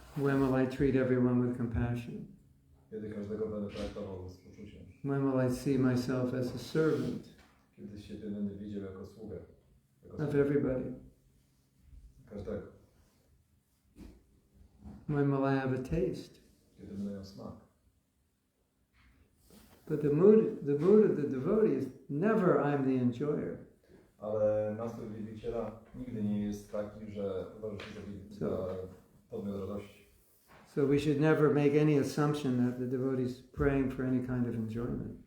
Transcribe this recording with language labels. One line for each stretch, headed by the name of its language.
English: When will I treat everyone with compassion?
Polish: Kiedy każdego będę traktował z współczuciem.
English: When will I see myself as a servant
Polish: Kiedy siebie będę widział jako sługę.
English: of everybody?
Polish: Każdego.
English: When will I have a taste?
Polish: Kiedy będę miał smak.
English: But the mood of the devotee is never I'm the enjoyer.
Polish: Ale nastrój wielbiciela nigdy nie jest taki, że uważa się za podmiot radości.
English: So we should never make any assumption that the devotee is praying for any kind of enjoyment.